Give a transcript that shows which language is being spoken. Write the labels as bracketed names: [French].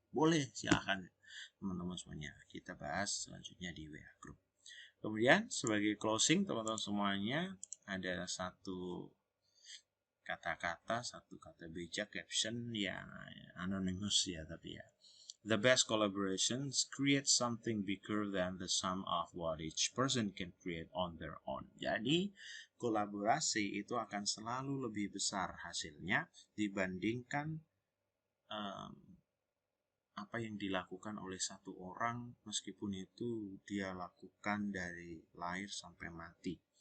[Indonesian] Boleh, silahkan teman-teman semuanya. Kita bahas selanjutnya di WA Group. Kemudian sebagai closing teman-teman semuanya, ada satu kata bijak caption yang anonymous ya, tapi ya. [English] The best collaborations create something bigger than the sum of what each person can create on their own. [Indonesian] Jadi, kolaborasi itu akan selalu lebih besar hasilnya dibandingkan apa yang dilakukan oleh satu orang, meskipun itu dia lakukan dari lahir sampai mati.